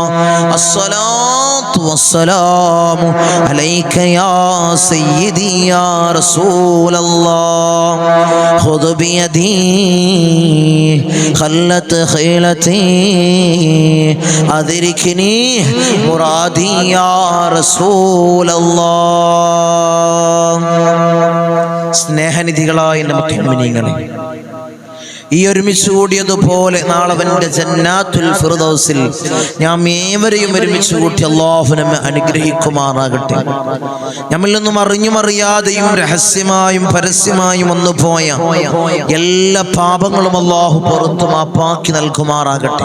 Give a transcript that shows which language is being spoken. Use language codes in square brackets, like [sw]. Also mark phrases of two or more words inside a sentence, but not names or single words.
[ar] الصلاة والسلام عليك يا سيدي يا رسول الله. خذ بيدي خلت خيلتي أدركني مرادي يا رسول الله. [ml] സ്നേഹനിധികളായ നമ്മുടെ മുഅ്മിനീങ്ങളെ, ഈ ഒരുമിച്ച് കൂടിയതുപോലെ നാളവന്റെ ജന്നാത്തുൽ ഫിർദൗസിൽ നാം ഏവരെയും ഒരുമിച്ച് കൂട്ടി അല്ലാഹു നമ്മെ അനുഗ്രഹിക്കുമാറാകട്ടെ. നമ്മിൽ നിന്നും അറിഞ്ഞും അറിയാതെയും രഹസ്യമായും പരസ്യമായും വന്നുപോയ എല്ലാ പാപങ്ങളും അല്ലാഹു പുറത്തു മാപ്പാക്കി നൽകുമാറാകട്ടെ.